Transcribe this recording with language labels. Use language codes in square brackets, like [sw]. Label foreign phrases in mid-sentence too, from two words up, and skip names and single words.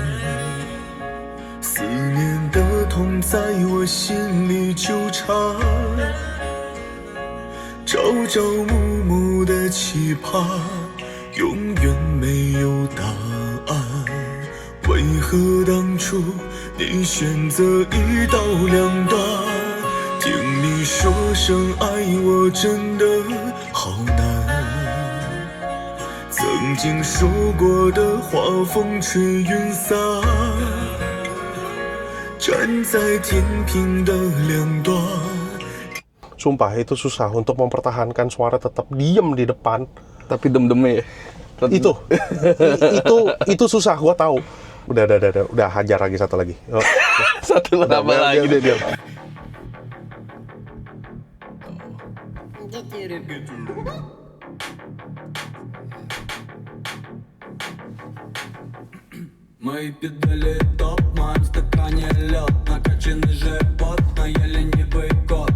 [zh] 思念的痛在我心里纠缠，朝朝暮暮的期盼永远没有答案，为何当初你选择一刀两断，听你说声爱我真的好难，曾经说过的话风吹云散，站在天平的两端。 [id] Sumpah itu susah untuk mempertahankan suara tetap diem di depan. Tapi dem-demnya ya. Itu susah, gua tahu. Udah hajar lagi satu lagi. Oh. Satu lah tambah lagi deh dia. [ru] Мои педали топ, в моем стакане лед, накачанный живот, но я ленивый кот.